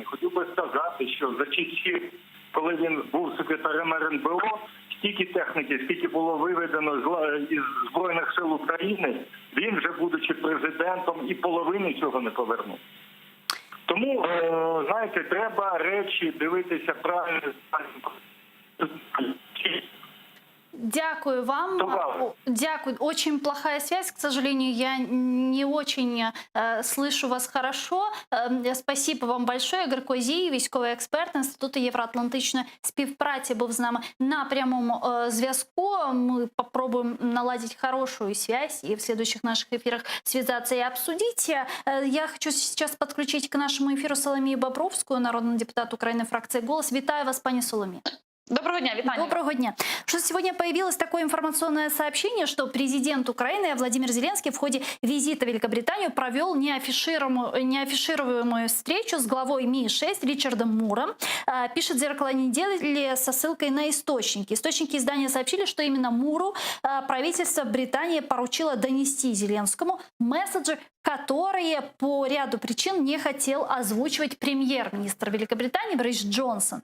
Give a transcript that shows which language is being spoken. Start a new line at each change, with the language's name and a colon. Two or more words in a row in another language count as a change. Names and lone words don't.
Ukrainian: Хотів би сказати, що за часів, коли він був секретарем РНБО, стільки техніки, скільки було виведено із Збройних сил України, він вже, будучи президентом, і половини цього не повернув. Тому, знаєте, треба речі дивитися правильно. Дякую вам. Дякую.
Russian: Очень плохая связь, к сожалению, я не очень слышу вас хорошо. Спасибо вам большое.
Ukrainian: Ігор Козій, військовий експерт Інституту євроатлантичної співпраці, був з нами на прямому зв'язку.
Russian: Мы попробуем наладить хорошую связь и в следующих наших эфирах связаться и обсудить. Я хочу сейчас подключить к нашему эфиру Соломію Бобровскую, народный депутат Украины, фракции «Голос».
Ukrainian: Витаю вас, пани Соломія. Доброго дня, витание. Доброго дня.
Russian: Что сегодня появилось такое информационное сообщение, что президент Украины Владимир Зеленский в ходе визита в Великобританию провел неафишируемую встречу с главой МИ-6 Ричардом Муром. Пишет «Зеркало недели» со ссылкой на источники. Источники издания сообщили, что именно Муру правительство Британии поручило донести Зеленскому месседжи, которые по ряду причин не хотел озвучивать премьер-министр Великобритании Борис Джонсон.